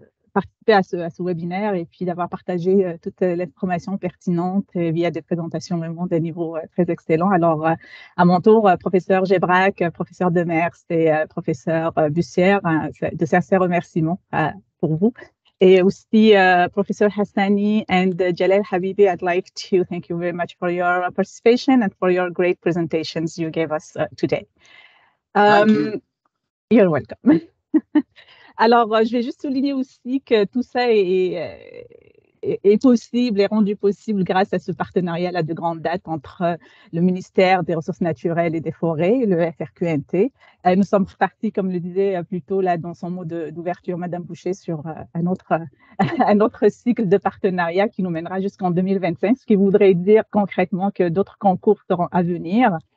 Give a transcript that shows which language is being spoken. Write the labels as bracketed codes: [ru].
[fr] participer à ce webinaire et puis d'avoir partagé toute l'information pertinente via des présentations vraiment de niveau très excellent. Alors, à mon tour, professeur Gebrac, professeur Demers et professeur Bussière, de sincères remerciements pour vous. [en] Et aussi, Professor Hassani and Jalal Habibi, I'd like to thank you very much for your participation and for your great presentations you gave us today. Thank you. You're welcome. [fr] Alors, je vais juste souligner aussi que tout ça est possible, est rendu possible grâce à ce partenariat-là de grande date entre le ministère des Ressources naturelles et des Forêts et le FRQNT. Nous sommes partis, comme le disait plus tôt là, dans son mot d'ouverture, Madame Boucher, sur un autre cycle de partenariat qui nous mènera jusqu'en 2025, ce qui voudrait dire concrètement que d'autres concours seront à venir.